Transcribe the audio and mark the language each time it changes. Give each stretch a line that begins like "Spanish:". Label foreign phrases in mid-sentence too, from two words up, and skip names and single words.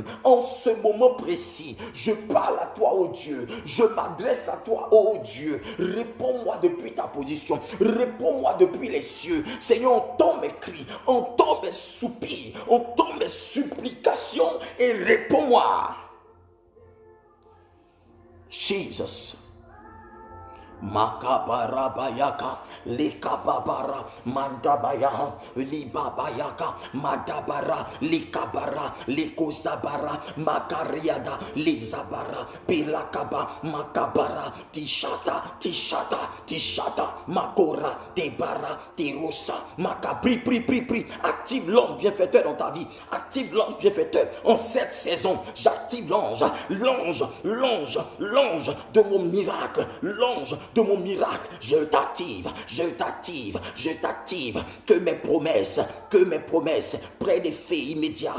French: En ce moment précis, je parle à toi, ô Dieu. Je m'adresse à toi, ô Dieu. Réponds-moi depuis ta position. Réponds-moi depuis les cieux. Seigneur, entends mes cris, entends mes soupirs, entends mes supplications et réponds-moi. Jesus. Makabarabayaka, likababara, mandabaya, libabayaka, madabara, likabara, likozabara, makariada, lizabara, pilakaba, makabara, tishata, makora, debara, tirosa, makabri, pri. Active l'ange bienfaiteur dans ta vie. Active l'ange bienfaiteur en cette saison. J'active l'ange de mon miracle, l'ange de mon miracle. Je t'active. Que mes promesses prennent effet immédiat.